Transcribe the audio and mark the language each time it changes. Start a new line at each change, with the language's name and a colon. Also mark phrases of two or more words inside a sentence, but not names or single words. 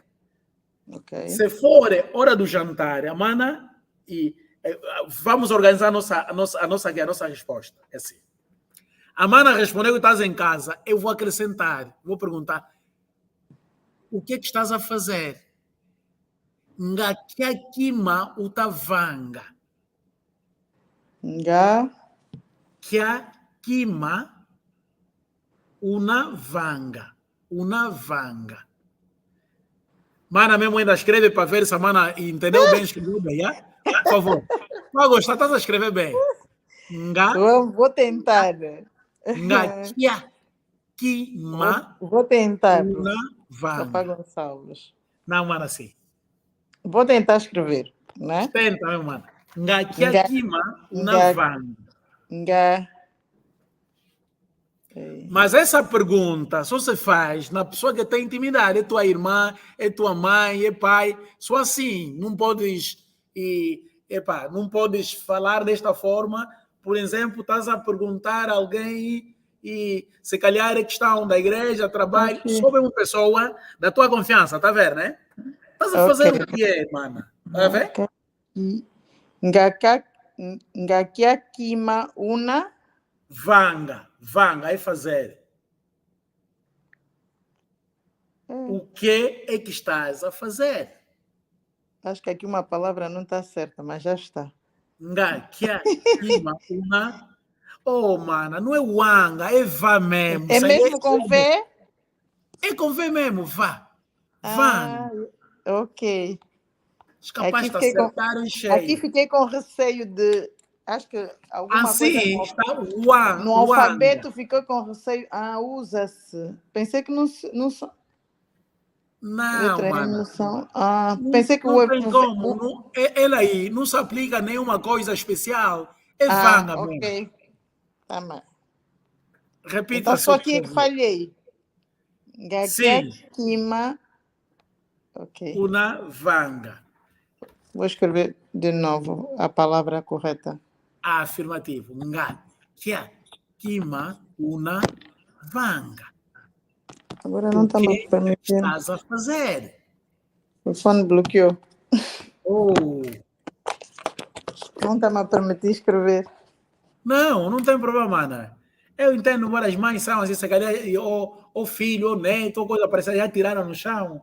Portuguese: Ok. Se for hora do jantar, a mana, e vamos organizar a nossa resposta. É assim. A mana respondeu que estás em casa. Eu vou acrescentar, vou perguntar o que é que estás a fazer?
Kimbundu: Ngakiakima utavanga. Nga. Kiakima una vanga. Una vanga.
Portuguese: Mana mesmo ainda escreve para ver se a mana entendeu bem, escreveu bem, já? Por favor. Não gostar, estás a escrever bem. Vou tentar.
Kimbundu: Ngakiakima
Portuguese: Vou tentar,
Kimbundu: una
Portuguese: Papá
Kimbundu: vanga.
Portuguese: Gonçalves. Não, mana, sim. Vou tentar escrever, né? Tenta, meu mano.
Kimbundu: Nga. Ngakiakima una Nga. vanga. Nga.
Portuguese: Mas essa pergunta só se faz na pessoa que tem intimidade. É tua irmã, é tua mãe, é pai. Só assim. Não podes, não podes falar desta forma. Por exemplo, estás a perguntar a alguém e se calhar é questão da igreja, trabalho, Ok. sobre uma pessoa da tua confiança, tá vendo, né? Estás a fazer o quê, mano? Tá vendo?
Kimbundu: Ngakiakima una. Vanga,
Portuguese: é fazer. O que é que estás a fazer? Acho que aqui uma palavra não está certa, mas já está.
Kimbundu: Ngakiakima una.
Portuguese: Oh, mana, não é wanga, é vá mesmo. É mesmo com V? É com V mesmo, vá. Ah, Vanga. ok. És capaz de acertar em cheio. Aqui fiquei com receio de... Acho que alguma coisa está no alfabeto ficou com receio. Ah, usa-se. Pensei que não... Não, mano. Pensei que não tem como. Não, ela aí não se aplica a nenhuma coisa especial. É vanga mesmo. Ok. Tá bem. Repita então só só. aqui é que falhei.
Kimbundu: Ngakiakima.
Portuguese: Ok.
Kimbundu: Una vanga.
Portuguese: Vou escrever de novo a palavra correta. Afirmativo.
Kimbundu: Ngakiakima una vanga.
Portuguese: Agora não está me permitindo. O que estás a fazer? O fone bloqueou. Oh. Não está me a permitir escrever. Não tem problema, né? Eu entendo, várias mães são assim, se calhar, ou filho, ou neto, ou coisa parecida, já tiraram no chão.